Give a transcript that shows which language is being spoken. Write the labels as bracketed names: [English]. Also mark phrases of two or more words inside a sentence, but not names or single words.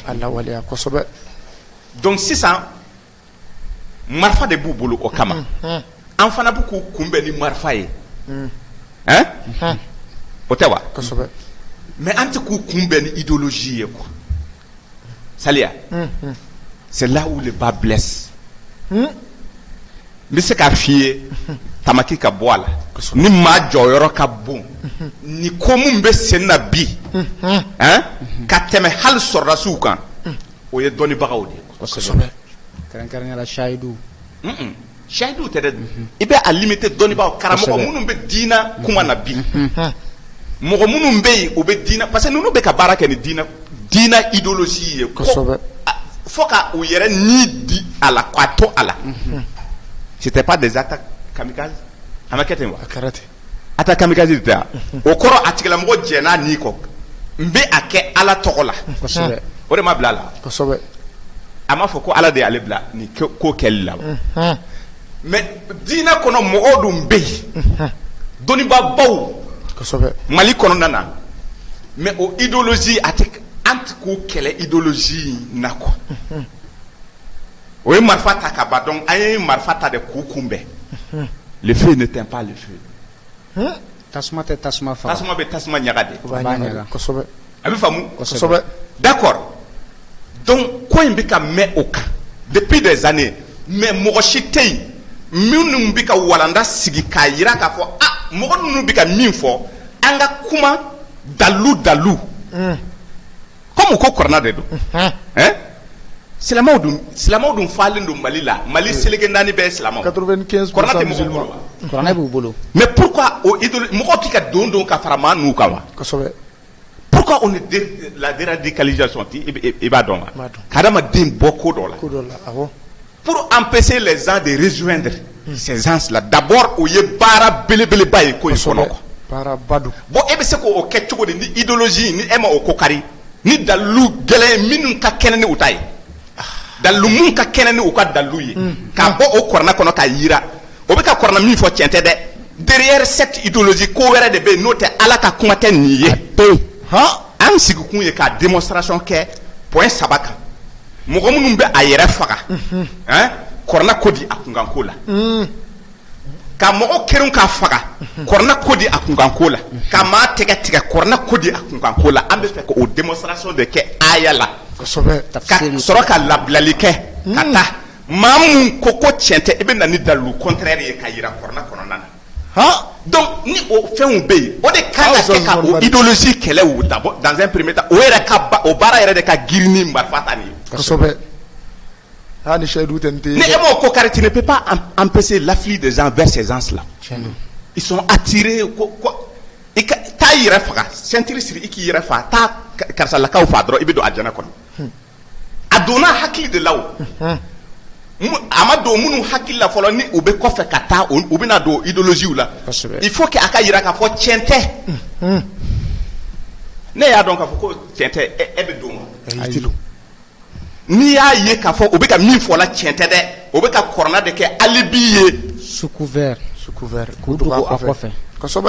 [Bambara] a lawaleya kosɛbɛ donc sisan marifa de b'u bolo o kama an fana bɛ k'u kunbɛn ni marifa ye o tɛ wa mais an tɛ k'u kunbɛn ni idéologie ye quoi Saliya [French] c'est là où le bas blesse [Bambara] n bɛ se k'a f'i ye tamaki ka bɔ a la ni maa jɔyɔrɔ ka bon ni ko min bɛ sen na bi ka tɛmɛ hali sɔrɔdasiw kan o ye dɔnnibagaw de ye kosɛbɛ kɛrɛnkɛrɛnnenya la shahidu shahidu tɛ dɛ i bɛ a limiter dɔnnibagaw karamɔgɔ minnu bɛ diina kuma na bi mɔgɔ minnu bɛ yen o bɛ diina [French] parce que [Bambara] ninnu bɛ ka baara kɛ ni diina idéologie ye kosɛbɛ fo ka u yɛrɛ ni di a la k'a to a la [French] c'était pas des attaques kamikaze [Bambara] a ma kɛ ten wa a kɛra ten [French] attaque kamikaze [Bambara] de tɛ wa o kɔrɔ a tigilamɔgɔ jɛn'a ni kɔ n bɛ a kɛ Ala tɔgɔ la o de ma bila a la kosɛbɛ a m'a fɔ ko Ala de y'ale bila nin ko kɛli la mais diinɛ kɔnɔ mɔgɔw dun bɛ yen dɔnnibaabaw kosɛbɛ Mali kɔnɔna na mais o idéologie a tɛ an tɛ k'u kɛlɛ idéologie na quoi o ye marifa ta ka ban donc an ye marifa ta de k'u kunbɛn [French] le feu n'éteint pas le feu [Bambara] tasuma tɛ tasuma faga tasuma bɛ tasuma ɲaga de u b'a ɲaga kosɛbɛ a bɛ faamu kosɛbɛ [French] d'accord donc [Bambara] ko in bɛ ka mɛn o kan [French] depuis des années mais [Bambara] mɔgɔ si tɛ yen minnu bɛ ka walanda sigi k'a jira k'a fɔ mɔgɔ ninnu bɛ ka min fɔ an ka kuma dalu comme ko kuranna de don silamɛw dun falen don Mali la Mali seleke naani bɛɛ ye silamɛw [French] 95% musulmans [Bambara] kuranna b'u bolo [French] mais pourquoi [Bambara] o idéologie mɔgɔ k'i ka don ka fara maa n'u kan wa kosɛbɛ [French] pourquoi on est la déradicalisation i b'a dɔn wa hadamaden bɔ ko dɔ la [Bambara] awɔ [French] pour empêcher les gens de rejoindre ces gens-là d'abord [Bambara] o ye baara belebeleba ye ko in kɔnɔ quoi baaraba don bon e bɛ se k'o kɛ cogo di ni idéologie ni e ma o ko kari ni dalilu gɛlɛn minnu ka kɛnɛ ni u ta ye dalilu mun ka kɛnɛ ni u ka dalilu ye k'a bɔ o kuranna kɔnɔ k'a yira o bɛ ka kuranna min fɔ tiɲɛ tɛ dɛ [French] derrière cette idéologie [Bambara] ko wɛrɛ de bɛ yen n'o tɛ Ala ka kuma tɛ nin ye an sigikun ye ka démonstration kɛ point 3 kan mɔgɔ minnu bɛ a yɛrɛ faga kuranna ko di a kunkanko la ka mɔgɔ kelen ka faga kɔrɔna ko di a kunkan ko la ka maa tigɛ tigɛ kɔrɔna ko di a kunkan ko la an bɛ fɛ k'o démonstration de kɛ aya la ka sɔrɔ ka labilali kɛ ka taa maa mun ko tiɲɛ tɛ i bɛ na ni dalilu contraire ye ka yira kɔrɔna kɔnɔna na donc ni o fɛnw bɛ yen o de kan ka kɛ ka o idéologie kɛlɛ o [French] d'abord dans un premier temps [Bambara] o yɛrɛ ka o baara yɛrɛ de ka girin ni marifa ta nin ye kosɛbɛ. ni e m'o ko kari [French] tu ne peux pas empêcher l'afflux des gens vers ces gens-là. Ils sont attirés [Bambara] t'a yɛrɛ faga ceinture siri i k'i yɛrɛ faga taa karisalakaw faga dɔrɔn i bɛ don alijana kɔnɔ a donna hakili de la o a ma don minnu hakili la fɔlɔ ni u bɛ kɔfɛ ka taa u bɛna don idéologie la [French] il faut que [Bambara] a ka yira k'a fɔ tiɲɛ tɛ ne y'a dɔn k'a fɔ ko tiɲɛ tɛ e bɛ don wa n'i y'a ye k'a fɔ u bɛ ka min fɔ la tiɲɛ tɛ dɛ u bɛ ka kɔrɔna de kɛ alibi ye [French] sous couvert [Bambara] k'u dogo a kɔfɛ kosɛbɛ.